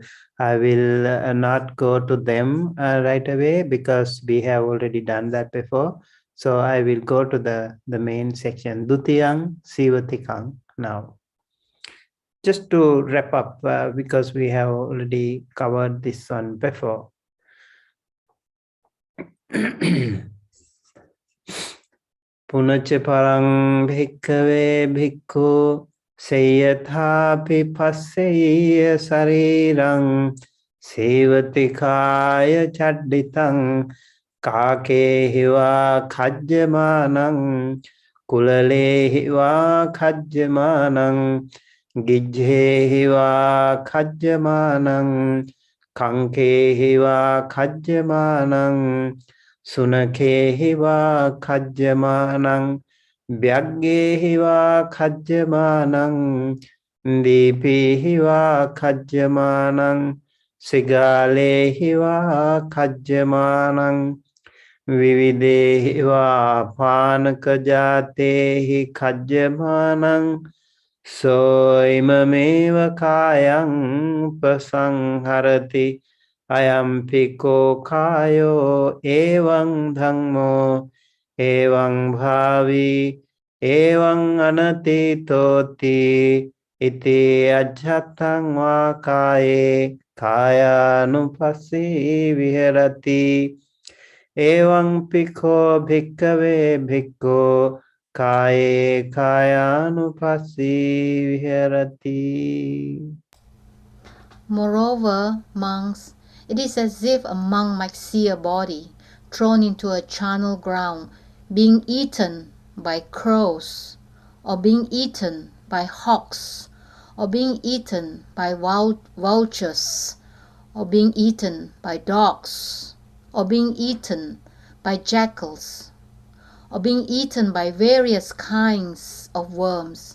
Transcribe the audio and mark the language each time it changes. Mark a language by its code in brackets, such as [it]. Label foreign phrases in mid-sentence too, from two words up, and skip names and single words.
[en] I will not go to them right away because we have already done that before. So I will go to the main section, [pi] Dutiyang Sivatikang [en] now. Just to wrap up, because we have already covered this one before. [pi] Punacha parang bhikkhave bhikkhu seyathapi passeya sarirang sevatikaya chadditang kake hiva khajyamanang kulale hiva khajyamanang gijhe hiva khajyamanang kanke hiva khajyamanang Sunakhehi va khajyamanang vyaggehi va khajyamanang deepehi va khajyamanang sigalehi va khajyamanang vividehi va panakajatehi khajyamanang so imameva kayang pasangharati ayampiko kayo evang dhammo evang bhavi evang anatitoti iti ajhatang va kaye kayanupassi viharati evang pikho bhikkave bhikkho kaye kayanupassi viharati. [en] Moreover, monks, it is as if a monk might see a body thrown into a charnel ground, being eaten by crows, or being eaten by hawks, or being eaten by vultures, or being eaten by dogs, or being eaten by jackals, or being eaten by various kinds of worms.